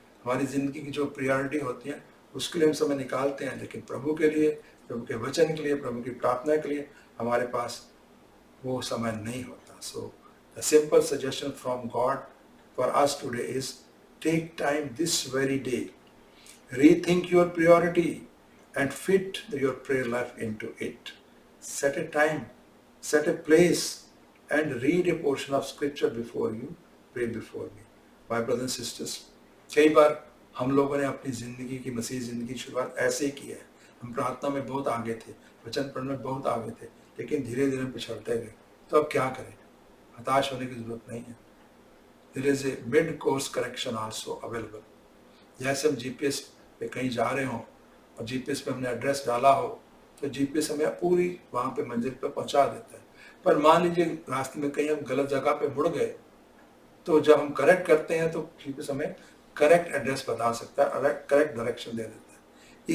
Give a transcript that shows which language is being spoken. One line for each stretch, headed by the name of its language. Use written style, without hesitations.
Hindi: हमारी जिंदगी की जो प्रायोरिटी होती है उसके लिए हम समय निकालते हैं, लेकिन प्रभु के लिए, प्रभु के वचन के लिए, प्रभु की प्रार्थना के लिए हमारे पास वो समय नहीं होता।
English: So the simple suggestion from God for us today is, take time this very day, rethink your priority and fit your prayer life into it. Set a time, set a place, and read a portion of scripture before you pray before me. My brothers and sisters,
Hindi: कई बार हम लोगों ने अपनी जिंदगी की, मसीह जिंदगी की शुरुआत ऐसे ही की है। हम प्रार्थना में बहुत आगे थे, वचन पढ़ने में बहुत आगे थे, लेकिन धीरे धीरे पिछड़ते गए। तो अब क्या करें? हताश होने की जरूरत नहीं है।
English: There is a mid course correction also available.
Hindi: जैसे हम जीपीएस पे कहीं जा रहे हो और जीपीएस पे हमने एड्रेस डाला हो, तो जीपीएस हमें पूरी वहां पे मंजिल पे पहुंचा देता है। पर मान लीजिए रास्ते में कहीं हम गलत जगह पे मुड़ गए, तो जब हम करेक्ट करते हैं तो जीपीएस हमें करेक्ट एड्रेस बता सकता है, करेक्ट डायरेक्शन दे देता है।